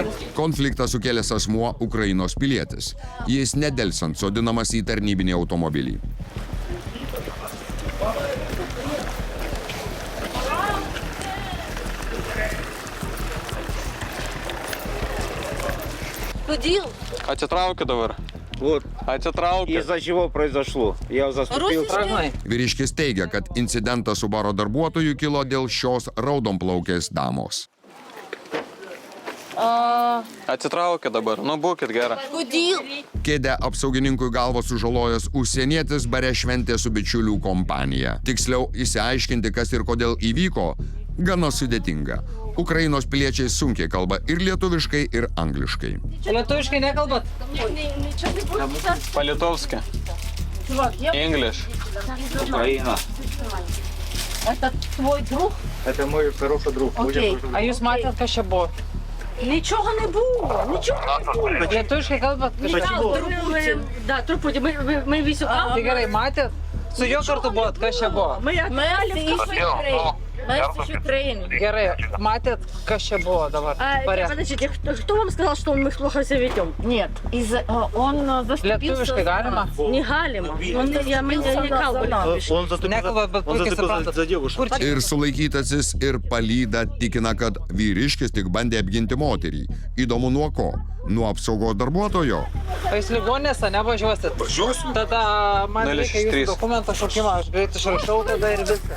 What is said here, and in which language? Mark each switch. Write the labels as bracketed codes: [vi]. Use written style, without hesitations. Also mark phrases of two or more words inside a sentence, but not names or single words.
[lt] Konfliktą sukėlęs asmuo Ukrainos pilietis. Jis nedelsant sodinamas į tarnybinį automobilį. Atsitraukiu dabar. Atsitraukiu. [ru] Из-за чего произошло? Я заступил. [lt] Vyriškis teigia, kad incidentas su baro darbuotoju kilo dėl šios raudonplaukės damos. Atsitraukit dabar, nu būkit gera. Kodėl? Kėdę apsaugininkui galvą sužalojęs užsienietis bare šventė su bičiulių kompanija. Tiksliau, išsiaiškinti, kas ir kodėl įvyko, gana sudėtinga. Ukrainos piliečiai sunkiai kalba ir lietuviškai, ir angliškai. Lietuviškai nekalbat? [ru] Palitovski. [en] English. [ru] Украина. Это твой друг? Это мой хороший друг. Окей. [lt] А jūs matėt, kas čia buvo? [uk] Нічого не було, нічого не було. [lt] Lietuviškai kalbat? [uk] Да, трупуті, ми вісю. [lt] Tai gerai, matėt? Su juo kartu buvot, kas čia buvo? [uk] Ми из України. [lt] Gerai, matėt, kas čia buvo dabar? Bare. [ru] Подождите, кто вам сказал, что мы плохо себя ведем? Нет, он заступился... [lt] Lietuviškai galima? [ru] Не галимо. Мы не kalbame. [lt] Nekalba, bet puikiai suprantat. Ir sulaikytasis, ir palyda tikina, kad vyriškis tik bandė apginti moterį. Įdomu nuo ko? Nuo apsaugos darbuotojo? O jūs ligonėse nevažiuosit? Važiuosiu. Tada man reikia jūsų dokumentą šaukimą, aš greit išrašau tada ir viską.